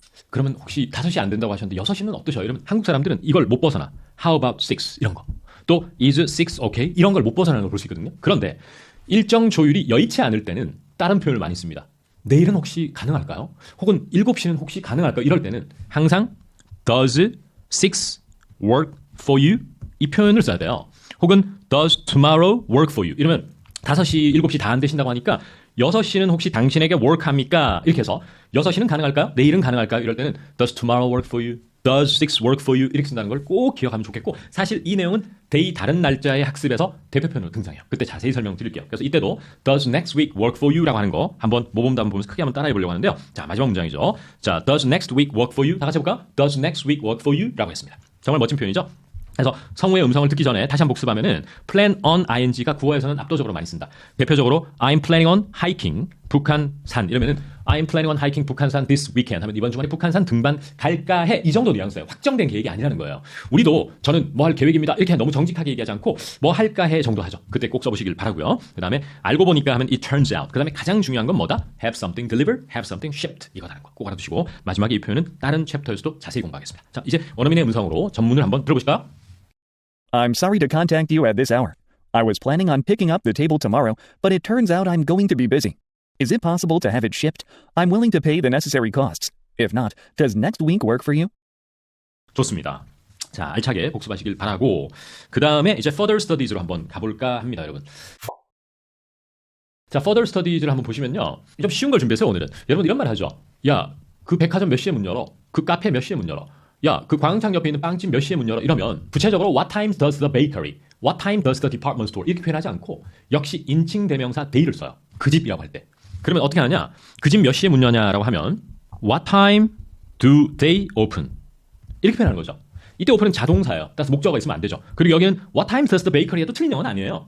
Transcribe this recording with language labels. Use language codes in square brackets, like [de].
[ko] 그러면 혹시 5시 안 된다고 하셨는데 6시는 어떠셔요? 이러면 한국 사람들은 이걸 못 벗어나. [en] How about 6? 이런 거. 또 is 6 okay? [ko] 이런 걸 못 벗어나는 걸 볼 수 있거든요. 그런데 일정 조율이 여의치 않을 때는 다른 표현을 많이 씁니다. 내일은 혹시 가능할까요? 혹은 7시는 혹시 가능할까요? 이럴 때는 항상 [en] does 6 work for you? [ko] 이 표현을 써야 돼요. 혹은 [en] does tomorrow work for you? [ko] 이러면 5시, 7시 다 안 되신다고 하니까 6시는 혹시 당신에게 work합니까? 이렇게 해서 6시는 가능할까요? 내일은 가능할까요? 이럴 때는 [en] does tomorrow work for you? does 6 work for you? [ko] 이렇게 쓴다는 걸 꼭 기억하면 좋겠고 사실 이 내용은 데이 다른 날짜의 학습에서 대표 표현으로 등장해요. 그때 자세히 설명드릴게요. 그래서 이때도 [en] does next week work for you? [ko] 라고 하는 거 한번 모범답 보면서 크게 한번 따라해 보려고 하는데요. 자 마지막 문장이죠. [en] 자 does next week work for you? [ko] 다 같이 해볼까요? [en] does next week work for you? [ko] 라고 했습니다. 정말 멋진 표현이죠. 그래서 성우의 음성을 듣기 전에 다시 한번 복습하면은 plan on ing가 구어에서는 압도적으로 많이 쓴다. 대표적으로 [en] I'm planning on hiking [ko] 북한산 이러면은 I'm planning on hiking 북한산 [en] this weekend [ko] 하면 이번 주말에 북한산 등반 갈까 해 이 정도 뉘앙스예요. 확정된 계획이 아니라는 거예요. 우리도 저는 뭐 할 계획입니다 이렇게 너무 정직하게 얘기하지 않고 뭐 할까 해 정도 하죠. 그때 꼭 써보시길 바라고요. 그 다음에 알고 보니까 하면 [en] it turns out [ko] 그 다음에 가장 중요한 건 뭐다? [en] have something delivered, have something shipped [ko] 이거다는 거 꼭 알아두시고 마지막에 이 표현은 다른 챕터에서도 자세히 공부하겠습니다. 자 이제 원어민의 음성으로 전문을 한번 들어보실까요? [en] I'm sorry to contact you at this hour. I was planning on picking up the table tomorrow, but it turns out I'm going to be busy. Is it possible to have it shipped? I'm willing to pay the necessary costs. If not, does next week work for you? [ko] 좋습니다. 자, 알차게 복습하시길 바라고 그 다음에 이제 further studies로 한번 가볼까 합니다, 여러분. 자, further studies를 한번 보시면요. 좀 쉬운 걸 준비했어요, 오늘은. 여러분 이런 말 하죠. 야, 그 백화점 몇 시에 문 열어? 그 카페 몇 시에 문 열어? 야, 그 광장 옆에 있는 빵집 몇 시에 문 열어? 이러면 구체적으로 [en] what time does the bakery? What time does the department store? [ko] 이렇게 표현하지 않고 역시 인칭 대명사 they를 써요. 그 집이라고 할 때. 그러면 어떻게 하냐? 그 집 몇 시에 문 여냐라고 하면 [en] what time do they open? [ko] 이렇게 표현하는 거죠. 이때 오픈은 자동사예요. 따라서 목적어가 있으면 안 되죠. 그리고 여기는 [en] what time does the bakery [ko] 해도 틀린 영어는 아니에요.